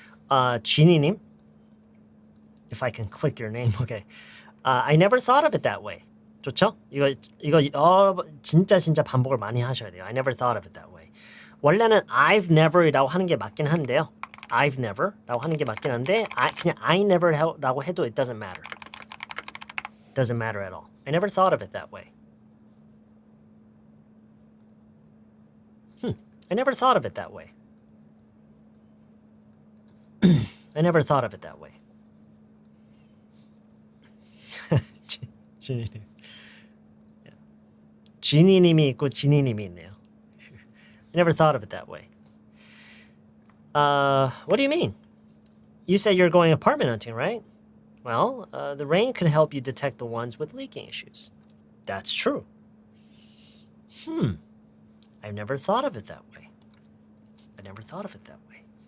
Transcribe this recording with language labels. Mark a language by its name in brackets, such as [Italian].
[English] 지니님, if I can click your name, okay. I never thought of it that way. [Korean] 좋죠? 이거 진짜 반복을 많이 하셔야 돼요. [English] I never thought of it that way. [Korean] 원래는 I've never라고 하는 게 맞긴 한데요. I've never라고 하는 게 맞긴 한데 그냥 I never라고 해도 [English] it doesn't matter. It doesn't matter at all. I never thought of it that way. I never thought of it that way. I never thought of it that way. [Korean] 진이님. 진이님이 있고 진이님이 있네요. [English] I never thought of it that way. What do you mean? You said you're going apartment hunting, right? Well, the rain could help you detect the ones with leaking issues. That's true. I've never thought of it that way. I never thought of it that way.